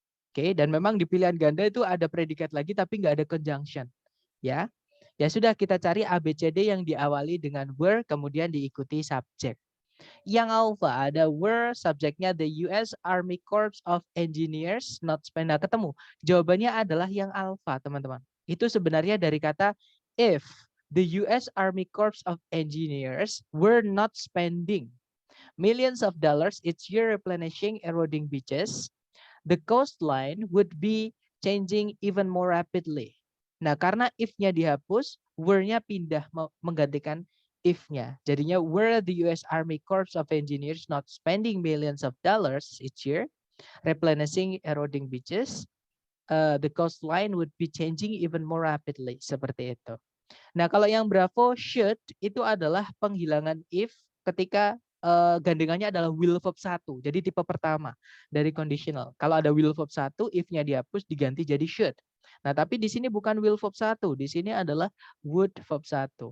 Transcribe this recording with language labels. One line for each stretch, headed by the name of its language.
Indonesian: Oke, dan memang di pilihan ganda itu ada predikat lagi tapi nggak ada conjunction. Ya. Ya sudah, kita cari ABCD yang diawali dengan were kemudian diikuti subjek. Yang alpha ada were, subjeknya
English: the US Army Corps of Engineers not spend.
Indonesian: Nah, ketemu. Jawabannya adalah yang alpha, teman-teman. Itu sebenarnya dari kata
English: if the US Army Corps of Engineers were not spending millions of dollars each year replenishing eroding beaches, the coastline would be changing even more rapidly.
Indonesian: Nah, karena if-nya dihapus, were-nya pindah menggantikan if-nya.
English: Jadinya were the US Army Corps of Engineers not spending millions of dollars each year replenishing eroding beaches, the coastline would be changing even more rapidly.
Indonesian: Seperti itu. Nah, kalau yang Bravo should itu adalah penghilangan if ketika gandengannya adalah will verb 1. Jadi tipe pertama dari conditional. Kalau ada will verb 1, if-nya dihapus diganti jadi should. Nah, tapi di sini bukan will verb 1, di sini adalah would verb 1.